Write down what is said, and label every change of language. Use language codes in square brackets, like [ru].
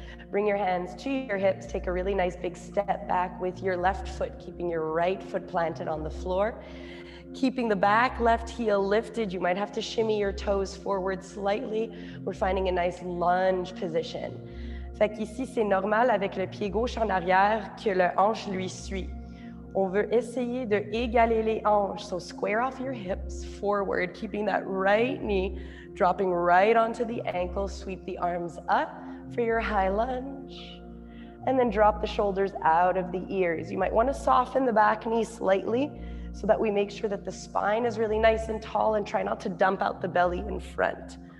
[en] Bring your hands to your hips, take a really nice big step back with your left foot, keeping your right foot planted on the floor. Keeping the back left heel lifted, you might have to shimmy your toes forward slightly. We're finding a nice lunge position. [fr] Fait qu'ici, c'est normal avec le pied gauche en arrière que le hanche lui suit. On veut essayer de égaler les hanches. [en] So square off your hips forward, keeping that right knee dropping right onto the ankle. Sweep the arms up for your high lunge. And then drop the shoulders out of the ears. You might want to soften the back knee slightly so that we make sure that the spine is really nice and tall, and try not to dump out the belly in front.